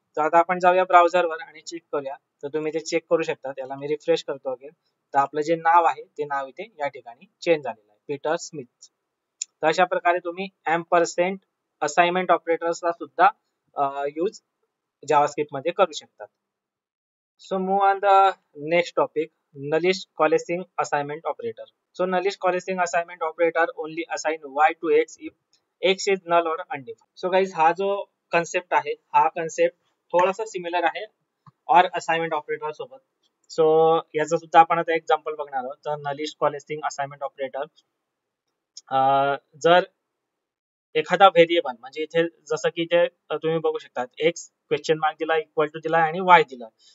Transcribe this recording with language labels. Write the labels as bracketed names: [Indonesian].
[Marathi] तर आता आपण जाऊया ब्राउझरवर आणि चेक करूया. तर तुम्ही ते चेक करू शकता, त्याला मी रिफ्रेश करतो अगेन. तर आपलं जे नाव आहे ते नाव इथे या ठिकाणी चेंज झालेलं आहे, पीटर स्मिथ. तर अशा प्रकारे तुम्ही एम्परसेंट असाइनमेंट ऑपरेटर्सला सुद्धा यूज जावास्क्रिप्ट मध्ये करू शकतात. [English] So move on the next topic, nullish coalescing assignment operator. So nullish coalescing assignment operator only assign y to x if x is null or undefined. So guys, [Marathi] हा जो concept आहे, हा concept थोडासा similar आहे और assignment operator सोबत. So याचं सुद्धा आपण आता एक्झाम्पल बघणार आहोत. तर नलिश कॉलेस्टिंग असाइनमेंट ऑपरेटर, जर एखादा व्हेरिएबल म्हणजे इथे जसं की इथे तुम्ही बघू शकता एक्स क्वेश्चन मार्क दिला, इक्वल टू दिला आणि वाय दिला.